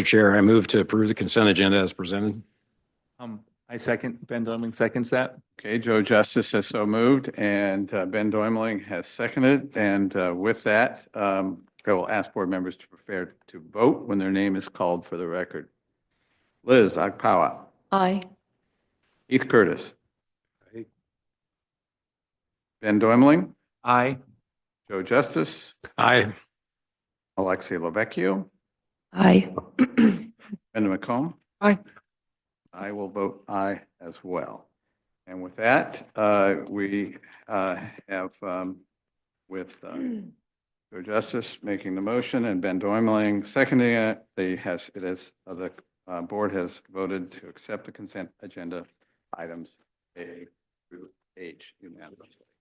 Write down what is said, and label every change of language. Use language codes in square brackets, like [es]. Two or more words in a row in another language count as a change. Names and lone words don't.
[en] Chair, I move to approve the consent agenda as presented. I second, Ben Doimling seconds that. Okay, Joe Justice has so moved, and Ben Doimling has seconded. And with that, I will ask board members to prepare to vote when their name is called for the record. Liz Agpawa. Aye. Heath Curtis. Aye. Ben Doimling. Aye. Joe Justice. Aye. Alexei Lovecchio. Aye. Brenda McComb. Aye. I will vote aye as well. And with that, we have with Joe Justice making the motion and Ben Doimling seconding it. The board has voted to accept the consent agenda items A through H unanimously.